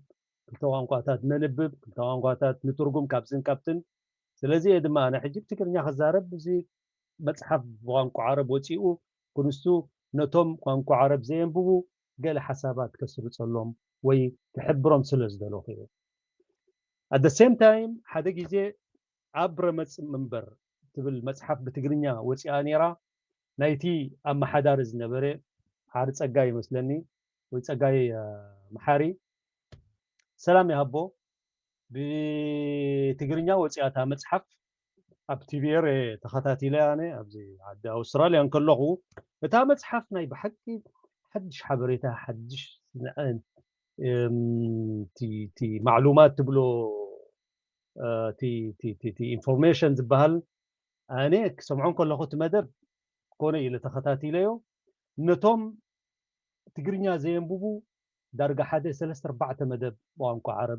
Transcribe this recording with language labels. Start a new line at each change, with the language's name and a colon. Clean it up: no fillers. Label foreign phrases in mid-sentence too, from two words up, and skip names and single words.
Tigrinya: ክልተ ቋንቋታት ነንብብ ክልተ ቋንቋታት ንትርጉም ካብዝን ካብትን ስለዚ ድማ ኣነ ሕጂ ብትግርኛ ክዛረብ እዚ መፅሓፍ ብቋንቋ ዓረብ ወፂኡ ኩንስቱ ነቶም ቋንቋ ዓረብ ዘየንብቡ ገለ ሓሳባት ከስርፀሎም ወይ ክሕብሮም ስለ ዝደለኹ እዩ
English: at the same time
Tigrinya: ሓደ ግዜ ኣብ ረመፅ መንበር ትብል መፅሓፍ ብትግርኛ ወፂኣ ነይራ ናይቲ ኣመሓዳሪ ዝነበረ ሓደ ፀጋይ ይመስለኒ ወይ ፀጋይ መሓሪ ሰላም ይሃቦ ብትግርኛ ወፂኣታ መፅሓፍ ኣብ ቲቪር ተኸታቲለ ኣነ ኣብዚ ዓዲ ኣውስትራልያ እንከለኹ እታ መፅሓፍ ናይ ብሓቂ ሓድሽ ሓበሬታ ሓድሽ ቲ ማዕሉማት ትብሎ ቲ ኢንፎርሜሽን ዝበሃል ኣነ ክሰምዖን ከለኹ እቲ መደብ ኮነ ኢለ ተኸታቲለዮ ነቶም ትግርኛ ዘየንብቡ ዳርጋ 1-3-4 መደብ ቋንቋ ዓረብ